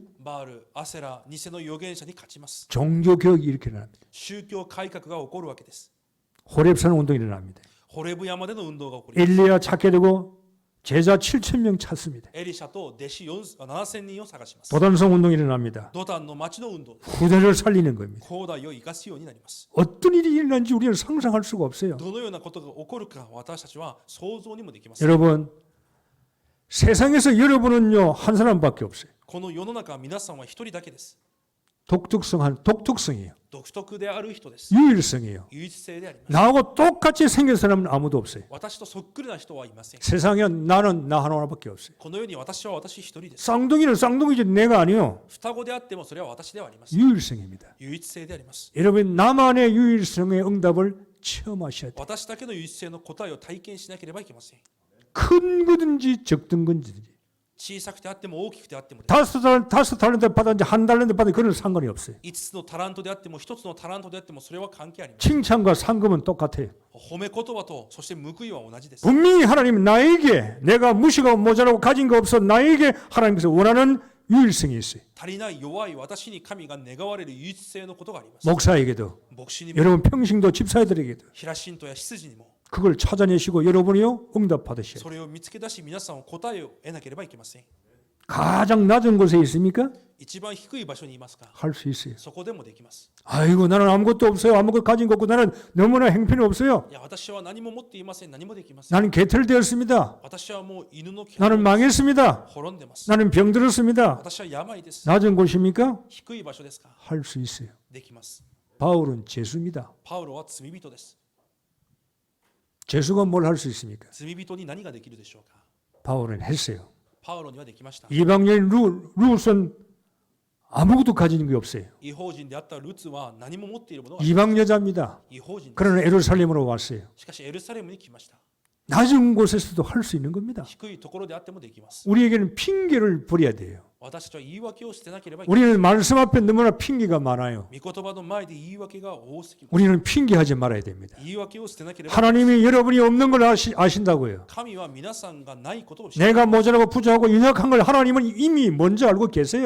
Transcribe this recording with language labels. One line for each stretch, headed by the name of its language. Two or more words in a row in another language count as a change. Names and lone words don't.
Japanese: バール、アセラ、偽の預言者に勝ちます。
Korean: 종교 개혁이 이렇게 일어납니다.
Japanese: 宗教改革が起こるわけです。
Korean: 호렙산 운동이 일어납니다.
Japanese: ホレブ山での運動が起こります。
Korean: 엘리야 찾게 되고 제자 7,000명 찾습니다.
Japanese: エリシャと弟子7000人を探します。
Korean: 도단성 운동이 일어납니다.
Japanese: ドタンの町の運動です。
Korean: 후대를 살리는 겁니다.
Japanese: 後代を生かすようになります。
Korean: 어떤 일이 일어난지 우리는 상상할 수가 없어요.
Japanese: どのようなことが起こるか私たちは想像にもできません。
Korean: 여러분 세상에서 여러분은요 한 사람밖에 없어요.
Japanese: この世の中皆さんは一人だけです。
Korean: 독특성이에요.
Japanese: 独特である人です。
Korean: 유일성이에요.
Japanese: 唯一性であります。
Korean: 나하고 똑같이 생긴 사람은 아무도 없어요.
Japanese: 私とそっくりな人はいません。
Korean: 세상에 나는 나 하나밖에 없어요.
Japanese: この世に私は私一人です。
Korean: 쌍둥이는 쌍둥이지 내가 아니요.
Japanese: 双子であってもそれは私ではありません。
Korean: 유일성입니다.
Japanese: 唯一性であります。
Korean: 여러분 나만의 유일성의 응답을 체험하셔야 돼요.
Japanese: 私だけの唯一性の答えを体験しなければいけません。
Korean: 큰 거든지 적든 건지
Japanese: 小さくてあっても大きくてあってもです。
Korean: 다섯 달란트 받았는지 한 달란트 받았는지 그런 상관이 없어요.
Japanese: 5 つのタラントであっても1つのタラントであってもそれは関係ありません。
Korean: 칭찬과 상금은 똑같아요.
Japanese: 褒め言葉とそして報いは同じです。
Korean: 분명히 하나님은 나에게 내가 무시가 모자라고 가진 거 없어 나에게 하나님께서 원하는 유일성이 있어요.
Japanese: 足りない弱い私に神が願われる唯一性のことがあります。
Korean: 목사에게도
Japanese: 牧師にも、
Korean: 여러분 평신도 집사들에게도
Japanese: 平信徒や執事にも、
Korean: 그걸 찾아내시고 여러분이요 응답 받으셔야 돼요.
Japanese: それを見つけ出し皆さんを答えを得なければいけません。
Korean: 가장 낮은 곳에 있습니까?
Japanese: 一番低い場所にいますか？
Korean: 할 수 있어요.
Japanese: そこでもできます。
Korean: 아이고 나는 아무것도 없어요. 아무것도 가진 거 없고 나는 너무나 행편이 없어요.
Japanese: いや、私は何も持っていません。何もできません。
Korean: 나는 개털되었습니다.
Japanese: 私はもう犬の毛
Korean: 나는 망했습니다.
Japanese: 滅んでます。
Korean: 나는 병들었습니다.
Japanese: 私は病です。
Korean: 낮은 곳입니까?
Japanese: 低い場所ですか？
Korean: 할 수 있어요.
Japanese: できます。
Korean: 바울은 죄수입니다.
Japanese: パウロは罪人です。
Korean: 죄수가 뭘 할 수 있습니까?
Japanese: 罪人に何ができるでしょうか？
Korean: 바울은 했어요.
Japanese: パウロにはできました。
Korean: 이방인 루스는 아무것도 가진 게 없어요.
Japanese: 違法人であったルツは何も持っているものが
Korean: 이방 여자입니다.
Japanese: 違法人です。
Korean: 그러나 예루살렘으로 왔어요.
Japanese: しかしエルサレムに来ました。
Korean: 낮은 곳에서도 할 수 있는 겁니다.
Japanese: 低いところであってもできます。
Korean: 우리에게는 핑계를 버려야 돼요.
Japanese: 私たちは言い訳を捨てなければいけない。
Korean: 우리는 말씀 앞에 너무나 핑계가 많아요.
Japanese: 御言葉の前で言い訳が多すぎます。
Korean: 우리는 핑계하지 말아야 됩니다.
Japanese: 言い訳を捨てなければ
Korean: 하나님이 여러분이 없는 걸 아신다고요.
Japanese: 神は皆さんがないことを知って
Korean: 내가 모자라고 부족하고 연약한 걸 하나님은 이미 먼저 알고 계세요.